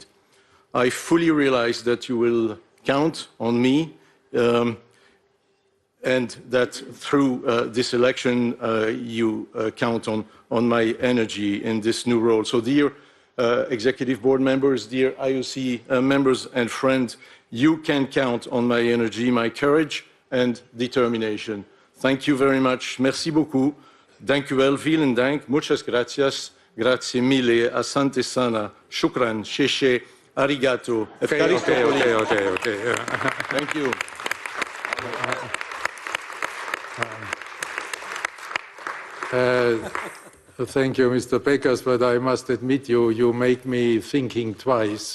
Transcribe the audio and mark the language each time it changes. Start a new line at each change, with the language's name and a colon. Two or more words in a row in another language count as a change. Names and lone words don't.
English: I fully realize that you will count on me and that through this election you count on my energy in this new role. So dear Executive Board members, dear IOC members and friends, you can count on my energy, my courage and determination. Thank you very much.
French: Merci beaucoup.
Dutch: Dank u wel.
German: Vielen Dank.
Spanish: Muchas gracias.
Italian: Grazie mille.
Swahili: Asante sana. Shukran. Sheshe.
Japanese: Arigato.
English: Okay. Thank you. Thank you, Mr. Pekas, but I must admit you make me thinking twice.